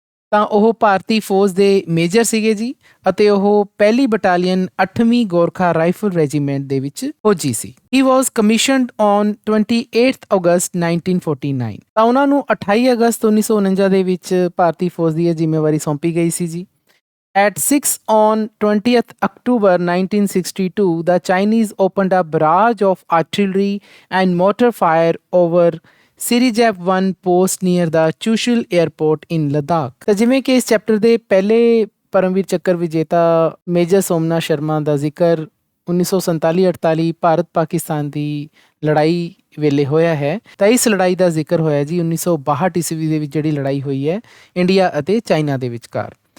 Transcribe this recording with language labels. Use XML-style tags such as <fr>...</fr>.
<pa>ਤਾਂ ਉਹ ਭਾਰਤੀ ਫੌਜ ਦੇ ਮੇਜਰ ਸੀਗੇ ਜੀ ਅਤੇ ਉਹ ਪਹਿਲੀ ਬਟਾਲੀਅਨ 8ਵੀਂ ਗੋਰਖਾ ਰਾਈਫਲ ਰੈਜੀਮੈਂਟ ਦੇ ਵਿੱਚ ਫੌਜੀ ਸੀ।</pa> <en>He was commissioned on 28th August 1949।</en> <pa>ਤਾਂ ਉਹਨਾਂ ਨੂੰ 28 ਅਗਸਤ 1949 ਦੇ ਵਿੱਚ ਭਾਰਤੀ ਫੌਜ ਦੀ ਇਹ ਜ਼ਿੰਮੇਵਾਰੀ ਸੌਂਪੀ ਗਈ ਸੀ ਜੀ।</pa> <en>At 6 on 20th October 1962, the Chinese opened a barrage of artillery and mortar fire over Sirijap 1 post near the Chushul airport in Ladakh.</en> <pa>ਤਾਂ ਜਿਵੇਂ ਕਿ ਇਸ ਚੈਪਟਰ ਦੇ ਪਹਿਲੇ ਪਰਮਵੀਰ ਚੱਕਰ ਵਿਜੇਤਾ ਮੇਜਰ ਸੋਮਨਾਥ ਸ਼ਰਮਾ ਦਾ ਜ਼ਿਕਰ 1947-48 ਭਾਰਤ ਪਾਕਿਸਤਾਨ ਦੀ ਲੜਾਈ ਵੇਲੇ ਹੋਇਆ ਹੈ, ਤਾਂ ਇਸ ਲੜਾਈ ਦਾ ਜ਼ਿਕਰ ਹੋਇਆ ਜੀ 1962 ਈਸਵੀ ਦੇ ਵਿੱਚ ਜਿਹੜੀ ਲੜਾਈ ਹੋਈ ਹੈ ਇੰਡੀਆ ਅਤੇ ਚਾਈਨਾ ਦੇ ਵਿਚਕਾਰ।</pa>